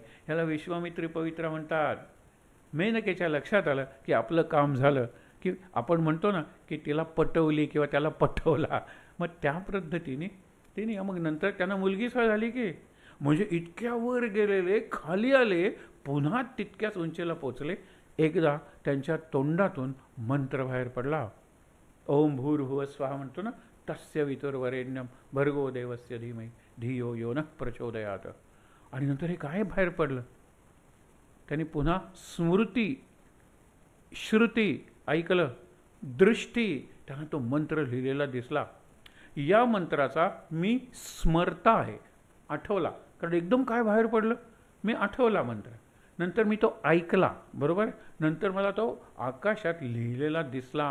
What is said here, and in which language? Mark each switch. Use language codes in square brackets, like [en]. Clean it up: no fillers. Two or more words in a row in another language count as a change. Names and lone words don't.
[mr] ह्याला विश्वामित्री पवित्रा म्हणतात. मेनकेच्या लक्षात आलं की आपलं काम झालं, की आपण म्हणतो ना की तिला पटवली किंवा त्याला पटवला. मग त्या पद्धतीने तिने, मग नंतर त्यांना मुलगी झाली की म्हणजे इतक्या वर गेलेले खाली आले, पुन्हा तितक्याच उंचीला पोचले. एकदा त्यांच्या तोंडातून मंत्र बाहेर पडला. [sa] ओम भूर्भुवः स्वहा [mr] म्हणतो ना, [sa] तस्य वितुर्वरेण्यं भर्गो देवस्य धीमहि धियो यो नः प्रचोदयात्. [mr] आणि नंतर हे काय बाहेर पडलं? त्यांनी पुन्हा स्मृती, श्रुती ऐकलं, दृष्टी, त्यांना तो मंत्र लिहिलेला दिसला. या मंत्राचा मी स्मरता आहे, आठवला. कारण एकदम काय बाहेर पडलं, मी आठवला मंत्र, नंतर मी तो ऐकला, बरोबर, नंतर मला तो आकाशात लिहिलेला दिसला.